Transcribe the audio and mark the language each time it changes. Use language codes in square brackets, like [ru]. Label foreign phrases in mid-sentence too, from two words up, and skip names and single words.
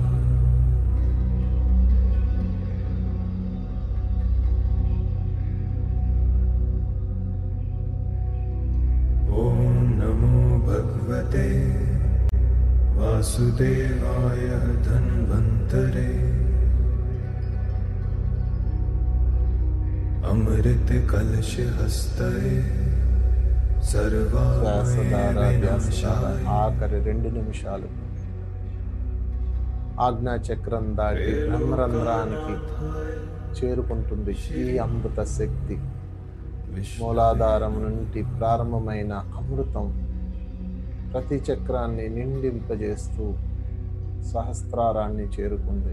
[sa] भगवते वासुदेवाय धन्वन्तरे अमृत कलश हस्तये सर्वामये विनाशाय [te] ఆఖరి 2 నిమిషాలు ఆజ్ఞా చక్రం దాటి బ్రహ్మరంధ్రానికి చేరుకుంటుంది ఈ అమృత శక్తి. మూలాధారం నుండి ప్రారంభమైన అమృతం ప్రతి చక్రాన్ని నిండింపజేస్తూ సహస్రారాన్ని చేరుకుంది.